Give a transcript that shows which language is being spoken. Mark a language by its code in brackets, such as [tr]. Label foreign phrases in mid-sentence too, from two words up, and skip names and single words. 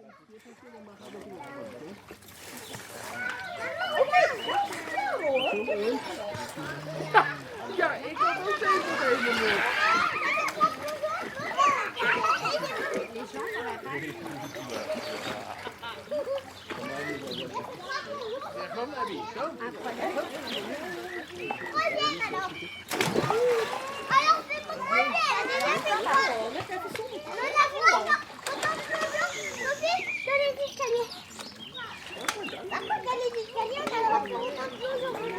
[nl] Ja, ik had ook deze op een moment. Kom, Abby, kom. [fr] Alors, c'est pour moi, dans les escaliers. Par contre, dans les escaliers, on a le droit de faire une implosion.